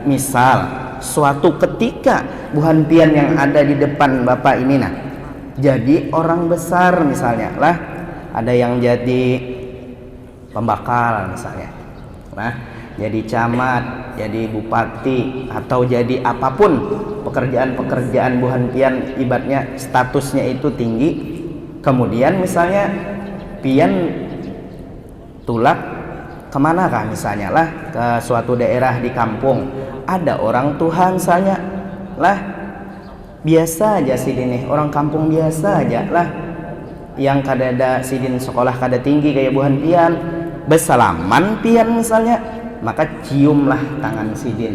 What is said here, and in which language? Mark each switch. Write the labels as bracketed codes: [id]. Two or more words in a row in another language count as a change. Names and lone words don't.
[bjn] Misal suatu ketika buhantian yang ada di depan bapak ini, nah, jadi orang besar misalnya lah, ada yang jadi pembakal misalnya lah, jadi camat, jadi bupati, atau jadi apapun pekerjaan-pekerjaan buhantian, [id] ibaratnya statusnya itu tinggi. [bjn] Kemudian misalnya pian tulak kemana kah misalnya lah, ke suatu daerah di kampung, ada orang Tuhan misalnya lah, biasa aja sidin nih, orang kampung biasa aja lah, yang kada ada sidin sekolah kada tinggi kayak buhan pian, bersalaman pian misalnya, maka ciumlah tangan sidin.